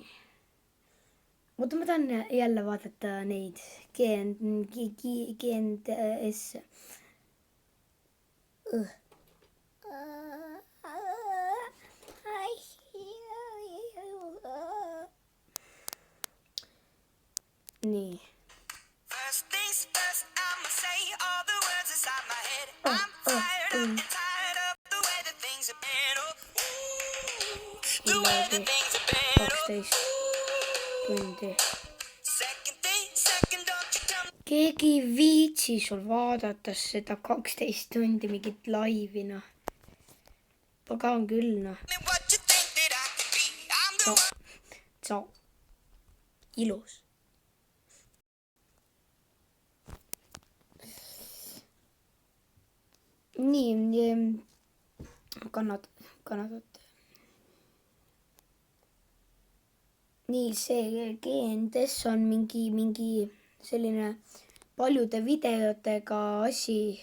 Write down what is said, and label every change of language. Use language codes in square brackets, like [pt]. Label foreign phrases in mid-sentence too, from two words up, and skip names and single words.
[et] Oota, ma tahan jälle vaadata neid GNTS. Nii. [en] First things first, I'ma say all the words inside my head. I'm fired up and tired of the way that things have been. The way that things have been. [et] 12 tundi. [en] Second, don't you tell me. [et] Keegi ei viitsi sul vaadata seda 12 tundi mingit laivi, noh. Pagan küll, noh. [en] What you think that I can be? I'm the one. [et] Ilus. Nii, Kanadat. Nii, see GNTS on mingi selline paljude videotega asi.